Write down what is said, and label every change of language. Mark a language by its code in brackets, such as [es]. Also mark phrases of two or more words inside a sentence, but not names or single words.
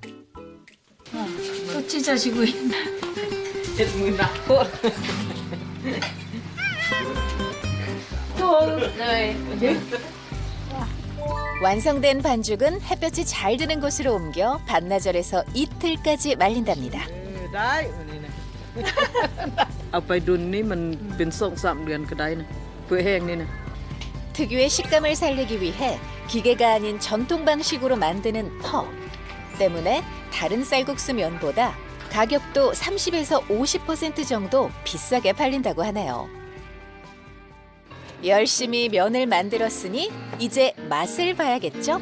[ko] 또 찢어지고 있나. 완성된 반죽은 햇볕이 잘 드는 곳으로 옮겨 반나절에서 이틀까지 말린답니다. [th] ได้นี่นะเอาไปดุนนี่มันเป็น 2-3 เดือนก็ได้นะเพื่อแห้งนี่นะ [ko] 특유의 식감을 살리기 위해 기계가 아닌 전통 방식으로 만드는 퍼 때문에 다른 쌀국수 면보다 가격도 30에서 50% 정도 비싸게 팔린다고 하네요. 열심히 면을 만들었으니 이제 맛을 봐야겠죠?